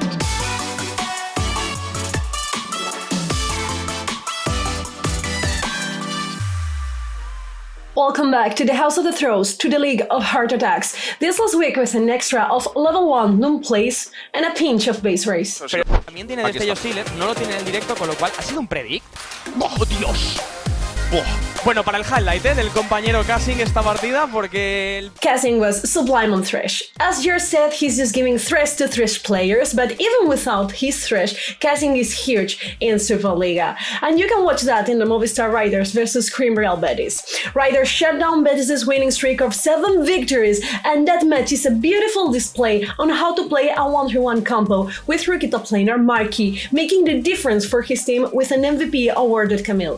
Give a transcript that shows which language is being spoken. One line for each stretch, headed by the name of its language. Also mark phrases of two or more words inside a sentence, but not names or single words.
English: Welcome back to the House of the Throws, to the League of Heart Attacks. This last week was an extra of level 1 Noon Plays and a pinch of base race.
Spanish: Pero también tiene destello Sealer, no lo tiene en el directo, con lo cual ha sido un predict. ¡Oh, Dios! Oh. Bueno, para el highlight del compañero Casing esta partida, porque...
English: Casing was sublime on Thresh. As Jer said, he's just giving Thresh to Thresh players, but even without his Thresh, Casing is huge in Superliga. And you can watch that in the Movistar Riders vs Cream Real Betis. Riders shut down Betis' winning streak of 7 victories, and that match is a beautiful display on how to play a 1-3-1 combo with rookie top laner Marquis, making the difference for his team with an MVP awarded Camille.